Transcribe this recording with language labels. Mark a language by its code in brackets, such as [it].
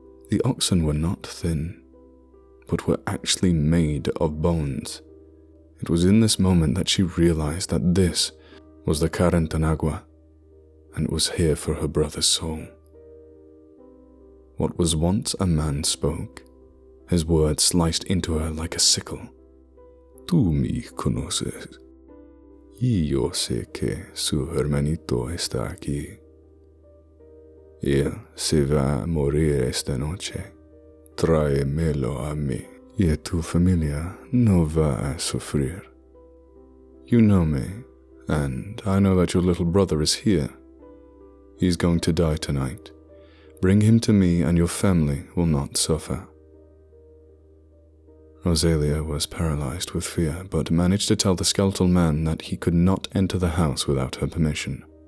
[en] The oxen were not thin, but were actually made of bones. It was in this moment that she realized that this was the Carretanagua, and it was here for her brother's soul. What was once a man spoke. His words sliced into her like a sickle. [es] Tú me conoces, y yo sé que su hermanito está aquí. Él se va a morir esta noche. Tráemelo a mí, y tu familia no va a sufrir. [en] You know me, and I know that your little brother is here. He's going to die tonight. Bring him to me and your family will not suffer. Rosalia was paralyzed with fear, but managed to tell the skeletal man that he could not enter the house without her permission.